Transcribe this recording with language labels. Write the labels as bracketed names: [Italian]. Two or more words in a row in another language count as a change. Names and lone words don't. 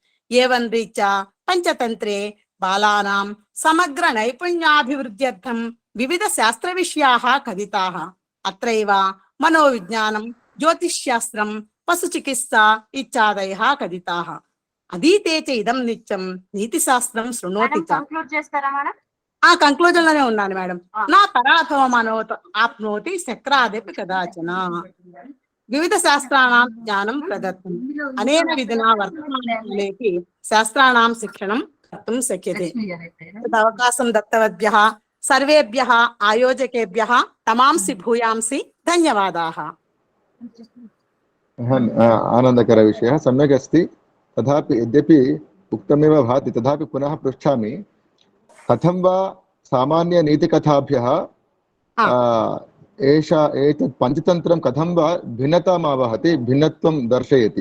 [Sanskrit] एवं रीत्या पञ्चतन्त्रे बालानां समग्रनैपुण्याभिवृद्ध्यर्थं विविधशास्त्रविषयाः कथिताः। अत्रैव मनोविज्ञानं, ज्योतिष्शास्त्रं, पशुचिकित्सा इत्यादयः कथिताः। अधीते च इदं नित्यं नीतिशास्त्रं शृणोति च। [Telugu] కంక్లూడ్ చేస్తారా మేడం? ఆ కంక్లూజన్ లోనే ఉన్నాను మేడం. [Sanskrit] నా పరాభవమనోత ఆప్నోతి శక్రాదపి కదాచన. వివిధ శాస్త్రాణం జ్ఞానం ప్రదత్తం అనేన విధినా వర్తమానకాలేపి శాస్త్రాణం శిక్షణం कर्तुं शक्यते. तद् अवकाशं दत्तवद्भ्यः सर्वेभ्यः आयोजकेभ्यः तमांसि भूयांसि धन्यवादाः. आनन्दकरविषयः सम्यक् अस्ति. तथापि यद्यपि उक्तमेव भाति तथापि पुनः पृच्छामि, कथं वा सामान्यनीतिकथाभ्यः एतत् पञ्चतन्त्रं कथं वा भिन्नताम् आवहति, भिन्नत्वं दर्शयति?